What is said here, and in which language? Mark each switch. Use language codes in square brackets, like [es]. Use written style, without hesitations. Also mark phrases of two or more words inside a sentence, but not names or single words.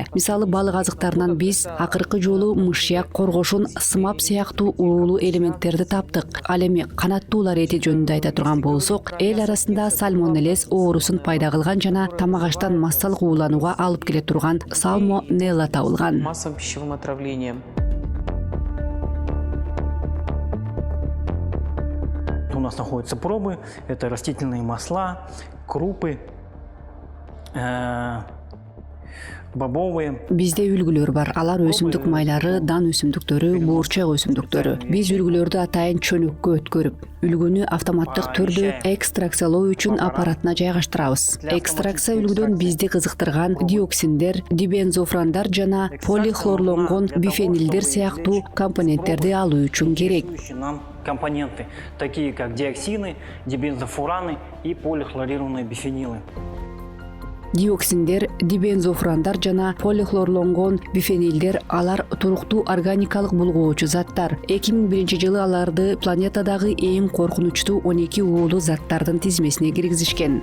[ky] Мисалы, балык азыктарынан биз акыркы жолу мышьяк, коргошун, сымап сыяктуу уулуу элементтерди таптык. Ал эми канаттуулар эти жөнүндө айта турган болсок, эл арасында сальмонеллез оорусун пайда кылган жана тамак-аштан массалык ууланууга алып келе турган сальмонелла табылган. [ru] Массовым пищевым отравлением. У нас находятся пробы, это растительные масла, крупы, бобовые. [ky] Бизде үлгүлөр бар. Алар өсүмдүк майлары, дан өсүмдүктөрү, буурчак өсүмдүктөрү. Биз үлгүлөрдү атайын чөнөккө өткөрүп, үлгүнү автоматтык түрдө экстракциялоо үчүн аппаратына жайгаштырабыз. Экстракция үлгүдөн бизди кызыктырган диоксиндер, дибензофрандар жана полихлорлонгон бифенилдер сыяктуу компоненттерди алуу үчүн керек. [ru] Нам компоненты, такие как диоксины, дибензофураны и полихлорированные бифенилы. [ky] Диоксиндер, дибензофрандар жана полихлорлонгон бифенилдер алар туруктуу органикалык булгоочу заттар. 2001 жылы аларды планетадагы эң коркунучтуу 12 уулуу заттардын тизмесине киргизишкен.